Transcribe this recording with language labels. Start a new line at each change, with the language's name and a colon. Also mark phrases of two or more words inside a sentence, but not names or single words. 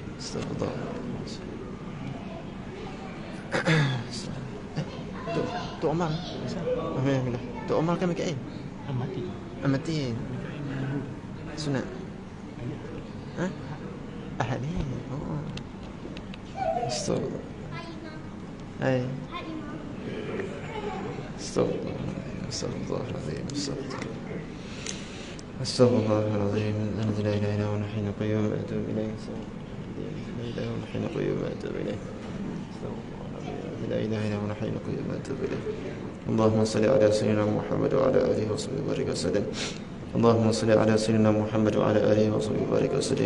Malay: Astagfirullah. Tu Omar. Alhamdulillah. Tu Omar kan Mikail. Amati. Sunat. Ha? Ahli. Oh. Astagfirullah. Hai. Astagfirullah.
Arabic: أستغفر الله العظيم أستغفر الله العظيم. الذي لا إله إلا هو الحي القيوم وأتوب إليه لا إله إلا هو الحي القيوم وأتوب إليه. لا إله إلا هو الحي القيوم وأتوب إليه. اللهم صل على سيدنا محمد وعلى آله وصحبه وبارك وسلم. اللهم صل على سيدنا محمد وعلى آله وصحبه وبارك وسلم.